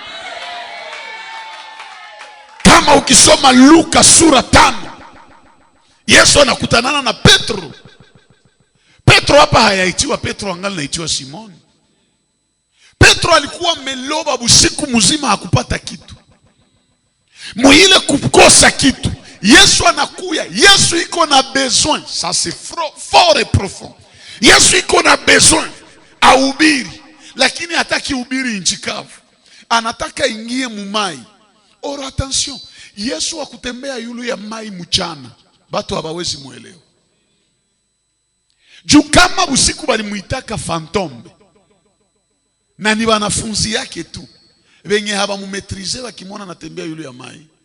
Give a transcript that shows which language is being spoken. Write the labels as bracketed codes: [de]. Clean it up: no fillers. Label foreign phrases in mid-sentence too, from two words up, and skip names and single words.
[sw] Kama ukisoma Luka sura 5, Yesu anakutanana na Petro. Petro hapa hayaitiwa Petro, angali naitiwa Simoni. Petro alikuwa ameloba usiku mzima hakupata kitu. Muile kukosa kitu, Yesu anakuya. Yesu iko na besoin, [fr] ça c'est fort et profond. [sw] Yesu iko na besoin ahubiri, lakini hataki hubiri nchi kavu. Anataka ingie mumai. [fr] Or attention, [sw] Yesu wakutembea yulu ya mai mchana, batu hawawezi muelewa. Juu kama usiku walimuitaka fantome na ni wanafunzi yake tu wenye hawamumetrize wakimwona anatembea yule ya mai.